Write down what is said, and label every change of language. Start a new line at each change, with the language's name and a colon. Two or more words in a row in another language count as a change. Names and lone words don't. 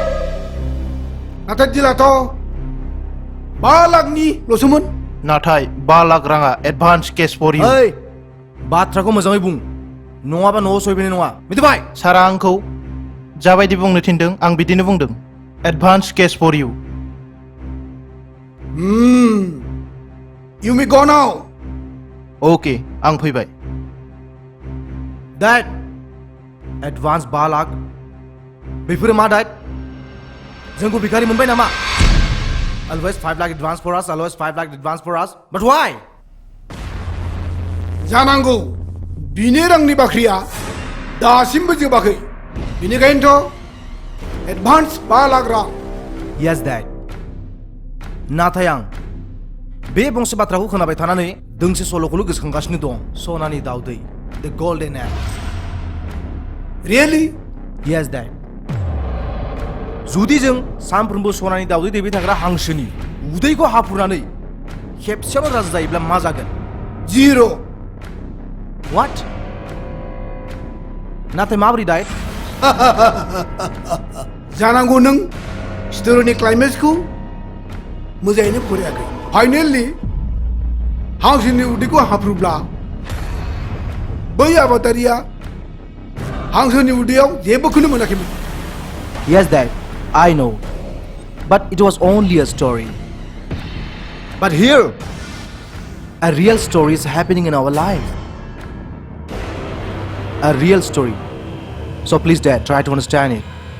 Bodo: नाथाय दिलाथ' 5 लाखनि ल'सोमोन नाथाय 5 लाख राङा
English: advance cash for you
Bodo: ओइ बाथ्राखौ मोजाङै बुं नङाबा न'आव सहैनाय नङा मिथिबाय सारा आंखौ जाबायदि बुंनो थिनदों आं बिदिनो बुंदों
English: advance cash for you You may go now.
Bodo: अके आं फैबाय दैट एडभान्स 5 लाख बेफोरो मा दैट जोंखौ भिखारि मोनबाय नामा
English: always 5 lakh advance for us always 5 lakh advance for us but why
Bodo: जानांगौ बिनि रांनि बाख्रिया दासिमबो जोबाखै बेनिखायनोथ' एडभान्स 5 लाख रां
English: yes dad
Bodo: नाथाय आं बे बंसे बाथ्राखौ खोनाबाय थानानै दोंसे सल'खौल' गोसोखांगासिनो दं सनानि दाउदै
English: the golden egg Really? yes dad
Bodo: जुदि जों सानफ्रोमबो सनानि दाउदै दैबाय थाग्रा हांसोनि उदैखौ हाफुरनानै खेबसेयावनो राजा जायोब्ला मा जागोन 0 what नाथाय माबोरै दाय जानांगौ नों स्टोरीनि क्लाइमेक्सखौ मोजाङैनो फरायाखै फाइनेलि हांसोनि उदैखौ हाफ्रुब्ला बै आबादारिया हांसोनि उदैयाव जेबोखौनो मोनाखैमोन
English: yes dad I know but it was only a story but here a real story is happening in our life a real story so please dad try to understand it